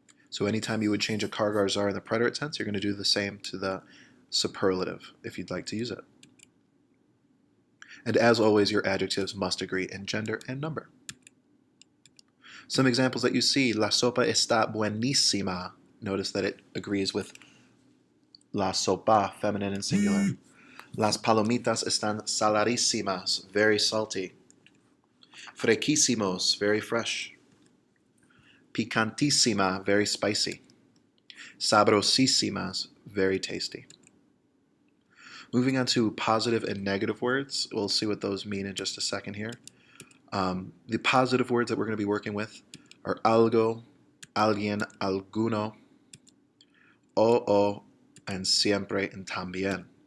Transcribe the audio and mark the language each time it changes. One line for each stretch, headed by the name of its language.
English: So anytime you would change a Kargar zar in the preterite tense, you're going to do the same to the superlative if you'd like to use it. And as always, your adjectives must agree in gender and number. Some examples that you see:
Spanish: la sopa está buenísima.
English: Notice that it agrees with
Spanish: la sopa,
English: feminine and singular.
Spanish: Las palomitas están saladísimas,
English: very salty.
Spanish: Fresquísimos,
English: very fresh.
Spanish: Picantísima,
English: very spicy.
Spanish: Sabrosísimas,
English: very tasty. Moving on to positive and negative words, we'll see what those mean in just a second here. The positive words that we're going to be working with are algo, alguien, alguno, o, and siempre and también.